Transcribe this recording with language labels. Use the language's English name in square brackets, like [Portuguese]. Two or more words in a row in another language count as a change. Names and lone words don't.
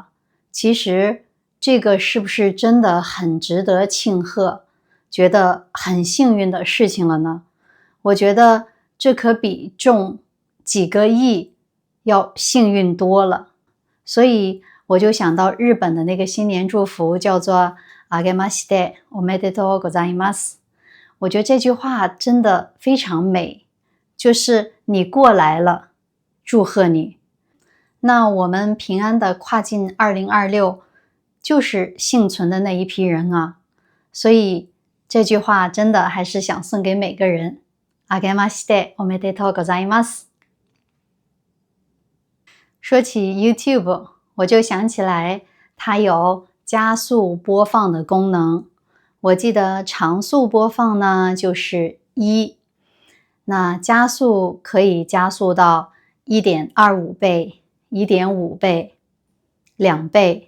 [Chinese] 其实这个是不是真的很值得庆贺，觉得很幸运的事情了呢？我觉得这可比中几个亿要幸运多了。所以我就想到日本的那个新年祝福叫做 [Japanese] あげましておめでとうございます。 [Chinese] 我觉得这句话真的非常美，就是你过来了，祝贺你。那我们平安的跨进2026，就是幸存的那一批人啊。所以这句话真的还是想送给每个人。 [Japanese] あげましておめでとうございます。 [Chinese] 说起 YouTube， 我就想起来它有加速播放的功能。我记得常速播放呢就是1，那加速可以加速到 1.25 倍、1.5倍、2倍。